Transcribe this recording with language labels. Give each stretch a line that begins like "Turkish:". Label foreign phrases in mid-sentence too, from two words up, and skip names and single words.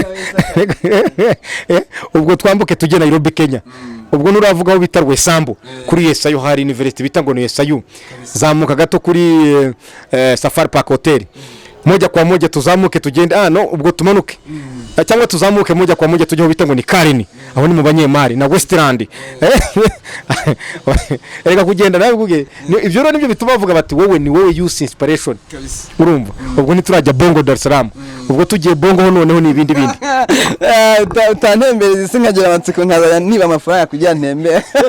Kinyarwanda: Ubwo twambuke tujye Nairobi Kenya, ubwo nuravuga aho bita Rwesambu kuri Yesayo hari university bita ngo ni Yesayo zamuka gato kuri Safari Park Hotel
Swahili: moja kwa moja
Kinyarwanda: tuzamuke tugende no ubwo tumanuke cyangwa tuzamuke
Swahili: moja kwa moja
Kinyarwanda: tujye aho bita ngo ni Karini aho ni mu Banyemari na Westland. Erega kugenda nawe kuge ibyo rero nibyo bituma bavuga bati wowe ni wowe
English: use inspiration
Kinyarwanda: urumva. Ubwo niturajya Bongo Dar es Salaam ubwo tugiye Bongo noneho ni ibindi utantembereza sinkagira amatsiko nkazanya niba amafaranga kugira ntembere.